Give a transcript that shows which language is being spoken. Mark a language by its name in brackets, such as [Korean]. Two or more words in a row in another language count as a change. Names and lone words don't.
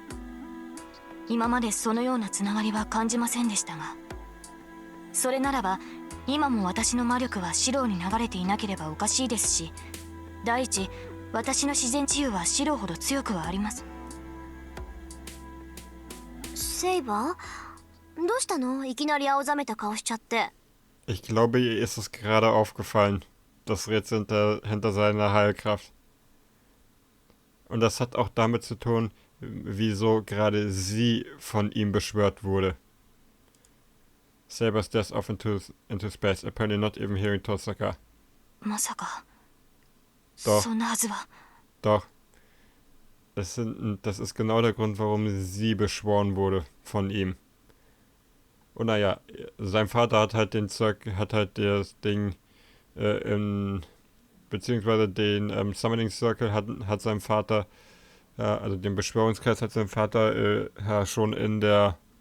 [Japanese] 今までそのようなつながりは感じませんでしたが、それならば今も私の魔力はシローに流れていなければおかしいですし、第一私の自然治癒はシローほど強くはあります。セイバー、どうしたの？いきなり青ざめた顔しちゃって。 [German] Ich glaube, ihr ist es gerade aufgefallen, das Rätsel hinter seiner Heilkraft. Und das hat auch damit zu tun, wieso gerade sie von ihm beschwört wurde. [English] Saber stares off into space, apparently not even hearing Tosaka. [Japanese] まさか [German] Doch. [Japanese] そんなはずは。 [German] Doch. Das ist genau der Grund, warum sie beschworen wurde von ihm. Und naja, sein Vater hat halt das Ding beziehungsweise den [English] Summoning Circle [German] hat sein Vater, also den Beschwörungskreis hat sein Vater schon in der